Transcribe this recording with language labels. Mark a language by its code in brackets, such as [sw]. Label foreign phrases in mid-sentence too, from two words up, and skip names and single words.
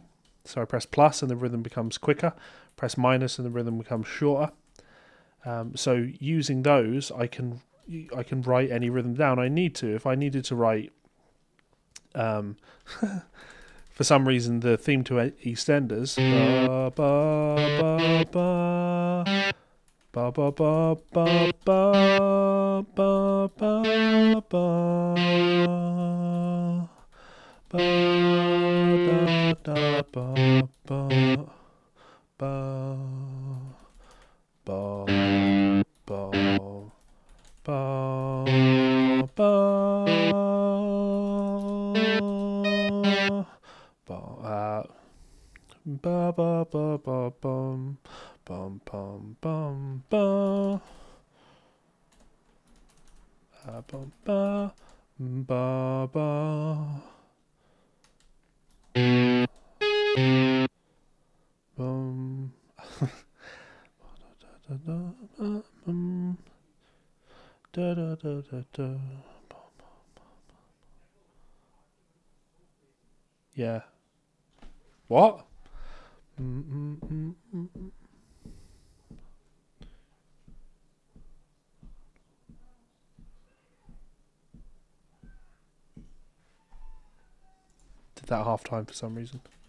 [en] So I press plus and the rhythm becomes quicker. Press minus and the rhythm becomes shorter. So using those, I can write any rhythm down I need to. If I needed to write, for some reason, the theme to EastEnders, ba ba ba ba ba ba ba ba ba ba ba ba da ba ba ba ba ba ba ba ba ba ba bum bum bum bum ba bum ba ba ba bum da da da da da. Yeah. What? Did that half time for some reason.